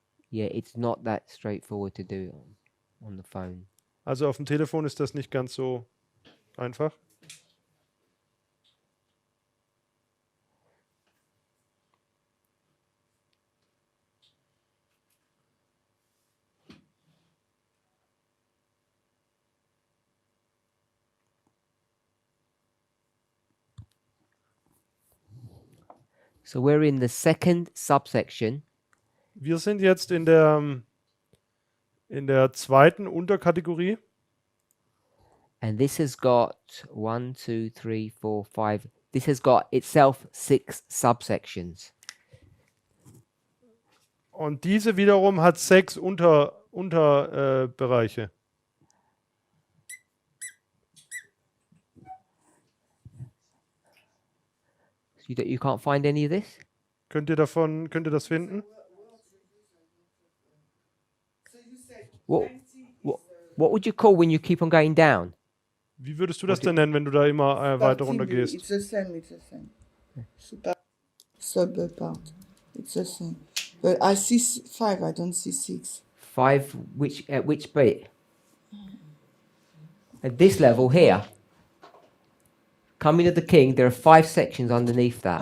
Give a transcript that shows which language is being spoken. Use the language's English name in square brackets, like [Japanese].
[English] Yeah, it's not that straightforward to do it on the phone. [German] Also auf dem Telefon ist das nicht ganz so einfach. [English] So we're in the second subsection, [German] Wir sind jetzt in der zweiten Unterkategorie. [English] and this has got 1, 2, 3, 4, 5. This has got itself 6 subsections. [German] Und diese wiederum hat 6 Unterbereiche. [English] So you can't find any of this? [German] Könnt ihr das finden? [English] What, what would you call when you keep on going down? [German] Wie würdest du das denn nennen, wenn du da immer weiter runter gehst? [English] It's the same, it's the same. Super sub part. It's the same. But I see 5, I don't see 6. 5, which bit? At this level here, coming of the king, there are 5 sections underneath that.